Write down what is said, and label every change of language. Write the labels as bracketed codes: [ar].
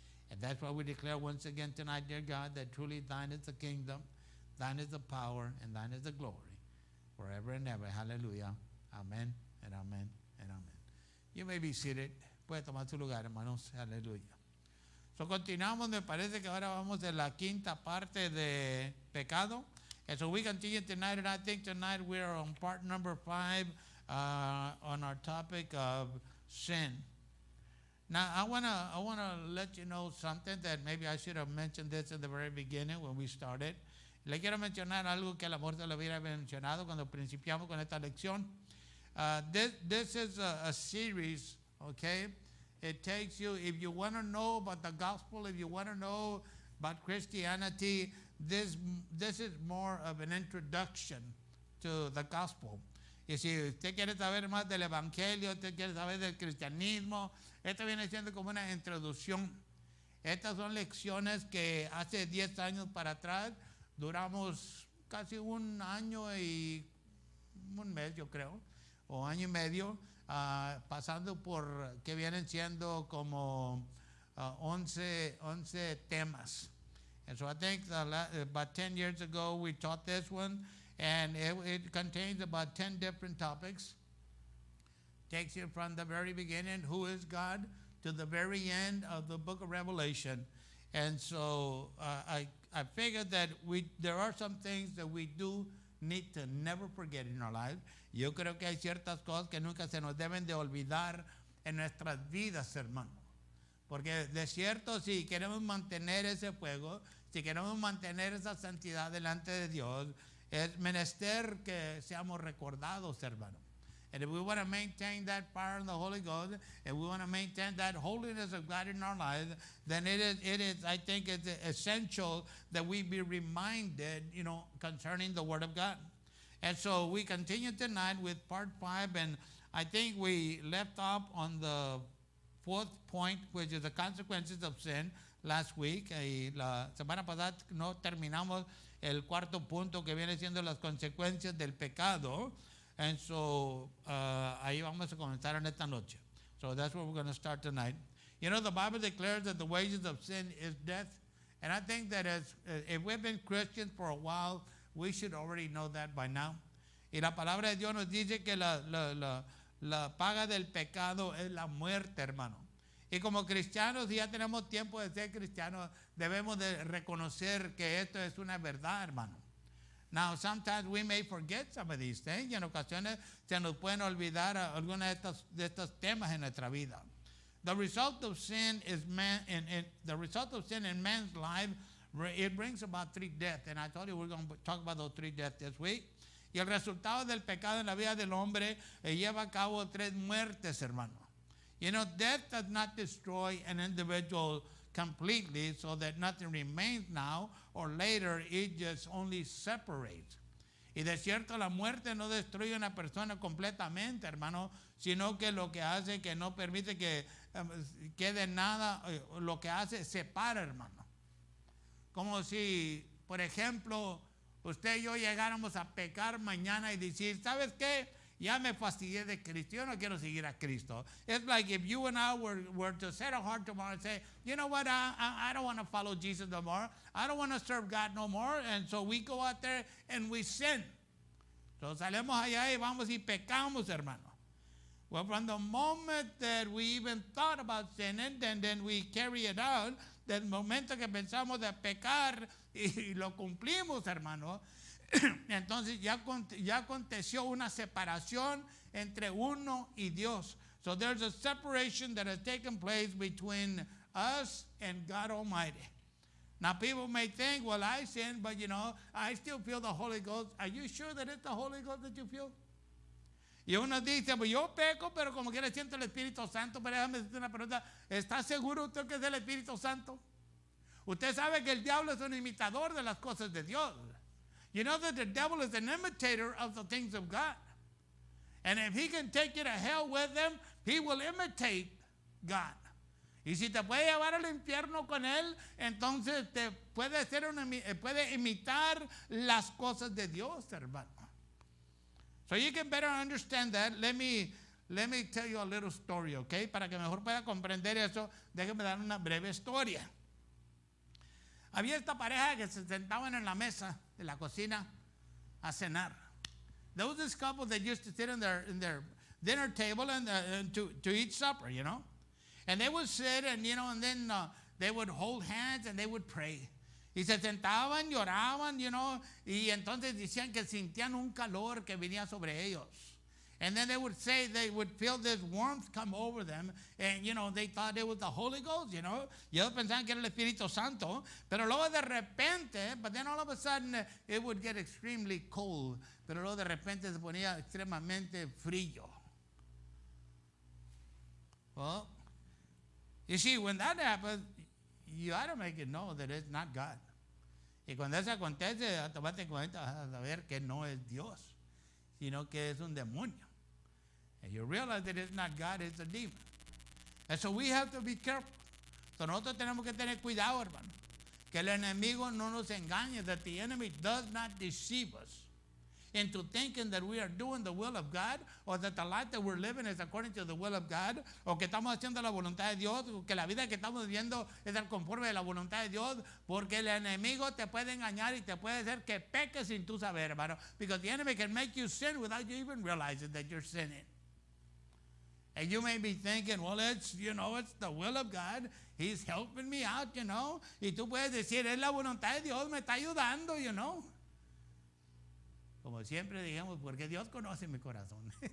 [en] And that's why we declare once again tonight, dear God, that truly thine is the kingdom, thine is the power, and thine is the glory, forever and ever. Hallelujah. Amen and amen and amen. You may be seated. [es] Puede tomar su lugar, hermanos. Hallelujah. So continuamos, me parece que ahora vamos en la quinta parte de pecado. [en] And so we continue tonight, and I think tonight we are on part number 5 on our topic of sin. Now, I wanna let you know something that maybe I should have mentioned this in the very beginning when we started. [es] Le quiero mencionar algo que a lo mejor se lo hubiera mencionado cuando principiamos con esta lección. [en] This is a series, okay? It takes you, if you want to know about the gospel, if you want to know about Christianity, this is more of an introduction to the gospel. [es] Y si usted quiere saber más del evangelio, usted quiere saber del cristianismo, esto viene siendo como una introducción. Estas son lecciones que hace 10 años para atrás duramos casi un año y un mes, yo creo, o año y medio, pasando por que vienen siendo como 11 temas. [en] And so I think about 10 years ago we taught this one, and it contains about 10 different topics. Takes you from the very beginning, who is God, to the very end of the book of Revelation. And so I figured that there are some things that we do need to never forget in our lives. [es] Yo creo que hay ciertas cosas que nunca se nos deben de olvidar en nuestras vidas, hermano. Porque de cierto, si queremos mantener ese fuego, si queremos mantener esa santidad delante de Dios, es menester que seamos recordados, hermano. [en] And if we want to maintain that fire in the Holy Ghost, and we want to maintain that holiness of God in our lives, then it is, I think it's essential that we be reminded, concerning the Word of God. And so we continue tonight with part 5, and I think we left off on the fourth point, which is the consequences of sin, last week. [es] Y la semana pasada no terminamos el cuarto punto, que viene siendo las consecuencias del pecado. [en] And so [es] ahí vamos a comenzar en esta noche. [en] So that's where we're going to start tonight. You know, the Bible declares that the wages of sin is death. And I think that if we've been Christians for a while, we should already know that by now. [es] Y la palabra de Dios nos dice que la paga del pecado es la muerte, hermano. Y como cristianos, si ya tenemos tiempo de ser cristianos, debemos de reconocer que esto es una verdad, hermano. [en] Now, sometimes we may forget some of these things. [es] Y en ocasiones se nos pueden olvidar algunos de estos temas en nuestra vida. [en] The result of sin is the result of sin in man's life, it brings about 3 deaths. And I told you we're going to talk about those 3 deaths this week. [es] Y el resultado del pecado en la vida del hombre lleva a cabo 3 muertes, hermano. [en] You know, death does not destroy an individual completely so that nothing remains now or later. It just only separates. [es] Y de cierto, la muerte no destruye a una persona completamente, hermano, sino que lo que hace que no permite que quede nada, lo que hace separa, hermano. Como si, por ejemplo, usted y yo llegáramos a pecar mañana y decir, ¿sabes qué? Ya me fastidié de Cristo, yo no quiero seguir a Cristo. [en] It's like if you and I were to set our heart tomorrow and say, you know what, I don't want to follow Jesus no more. I don't want to serve God no more. And so we go out there and we sin. [es] So salimos allá y vamos y pecamos, hermano. [en] Well, from the moment that we even thought about sinning, then we carry it out, [es] del momento que pensamos de pecar y lo cumplimos, hermano, entonces ya aconteció una separación entre uno y Dios. [en] So there's a separation that has taken place between us and God Almighty. Now people may think, well, I sinned, but you know, I still feel the Holy Ghost. Are you sure that it's the Holy Ghost that you feel? [es] Y uno dice, pues yo peco, pero como quiera siento el Espíritu Santo. Pero déjame decirte una pregunta, ¿está seguro usted que es el Espíritu Santo? Usted sabe que el diablo es un imitador de las cosas de Dios. [en] You know that the devil is an imitator of the things of God. And if he can take you to hell with him, he will imitate God. [es] Y si te puede llevar al infierno con él, entonces te puede imitar las cosas de Dios, hermano. [en] So you can better understand that. Let me tell you a little story, okay? [es] Para que mejor pueda comprender eso, déjeme dar una breve historia. Había esta pareja que se sentaban en la mesa de la cocina a cenar. [en] There was this couple that used to sit in their dinner table and to eat supper, you know. And they would sit and, you know, and then they would hold hands and they would pray. [es] Y se sentaban, lloraban, [en] you know, [es] y entonces decían que sentían un calor que venía sobre ellos. [en] And then they would say they would feel this warmth come over them. And, you know, they thought it was the Holy Ghost, you know. [es] Y ellos pensaban que era el Espíritu Santo. Pero luego de repente, [en] but then all of a sudden it would get extremely cold. [es] Pero luego de repente se ponía extremadamente frío. [en] Well, you see, when that happens, you ought to make it know that it's not God. [es] Y cuando eso acontece, automáticamente vas a saber que no es Dios, sino que es un demonio. [en] And you realize that it's not God, it's a demon. And so we have to be careful. [es] So nosotros tenemos que tener cuidado, hermano. Que el enemigo no nos engañe, [en] that the enemy does not deceive us into thinking that we are doing the will of God, [es] or that the life that we're living is according to the will of God, o que estamos haciendo la voluntad de Dios, o que la vida que estamos viviendo es al conforme de la voluntad de Dios, porque el enemigo te puede engañar y te puede hacer que peques sin tú saber, hermano. [en] Because the enemy can make you sin without you even realizing that you're sinning. And you may be thinking, well, it's, you know, it's the will of God. He's helping me out, you know. [es] Y tú puedes decir, es la voluntad de Dios, me está ayudando, [en] you know. [es] Como siempre digamos, porque Dios conoce mi corazón.